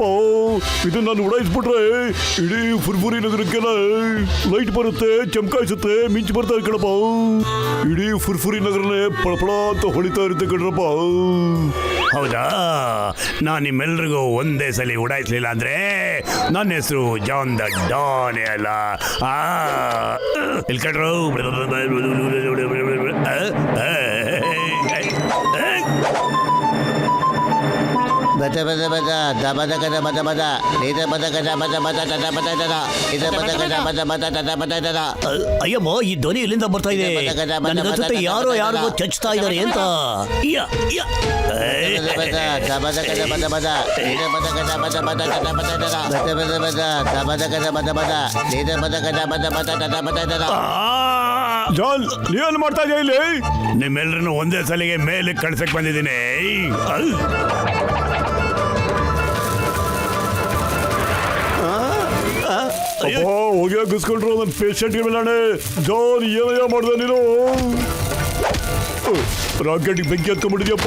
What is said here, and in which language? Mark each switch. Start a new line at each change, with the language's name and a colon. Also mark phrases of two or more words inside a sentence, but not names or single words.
Kannada: ಇದು ನಾನು ಉಡಾಯಿಸ್ಬಿಟ್ರೆ ಇಡೀ ಫುರ್ಫುರಿ ನಗರಕ್ಕೆಲ್ಲ ಲೈಟ್ ಬರುತ್ತೆ, ಚಮಕಾಯಿಸುತ್ತೆ, ಮಿಂಚು ಬರ್ತಾ ಇದೆ ಕಣಪ್ಪ. ಇಡೀ ಫುರ್ಫುರಿ ನಗರನೇ ಪಳಪಳ ಅಂತ ಹೊಳಿತಾ ಇರುತ್ತೆ ಕಣ್ರಪ್ಪ. ಹೌದಾ? ನಾನು ನಿಮ್ಮೆಲ್ರಿಗೂ ಒಂದೇ ಸಲ ಉಡಾಯಿಸ್ಲಿಲ್ಲ ಅಂದ್ರೆ ನನ್ನ ಹೆಸರು ಜಾನ್ ದ ಡಾನ್ ಅಲ್ಲ. ಇಲ್ಲಿ ಕಣ್ರು, ಬದ ಬದ ಬದ ದಬದ ಗದ ಬದ ಬದ ನಿದ ಬದ ಗದ ಬದ ಬದ ತದ ಬದ ದದ ಇದ ಬದ ಗದ ಬದ ಬದ ತದ ಬದ ದದ. ಅಯ್ಯಮ್ಮ, ಈ ಧ್ವನಿ ಎಲ್ಲಿಂದ ಬರ್ತಾ ಇದೆ? ನನಗನ್ಸುತ್ತೆ ಯಾರಿಗೋ ಚಚ್ತಾ ಇದ್ದಾರೆ ಅಂತ. ಬದ ದಬದ ಗದ ಬದ ಬದ ನಿದ ಬದ ಗದ ಬದ ಬದ ತದ ಬದ ದದ ಬದ ಬದ ಬದ ದಬದ ಗದ ಬದ ಬದ ನಿದ ಬದ ಗದ ಬದ ಬದ ತದ ಬದ ದದ. ಜಾನ್, ನೀವೇನು ಮಾಡ್ತಾ ಇದೆಯಾ ಇಲ್ಲಿ? ನಿಮ್ಮೆಲ್ಲರನ್ನು ಒಂದೇ ಸಲಿಗೆ ಮೇಲೆ ಕಳ್ಸಕ್ ಬಂದಿದ್ದೀನಿ. ಹೋಗಿಸ್ಕೊಂಡ್ರು ನನ್ನ ಪೇಷಂಟ್ಗೆ ಮೇಲಾಣೆ. ಜಾನ್, ಏನಯ್ಯ ಮಾಡ್ದೆ ನೀನು? ರಾಕೆಟ್ಗೆ ಬೆಂಕಿ ಹತ್ಕೊಂಡ್ಬಿಟ್ಟಿದ್ಯಪ್ಪ.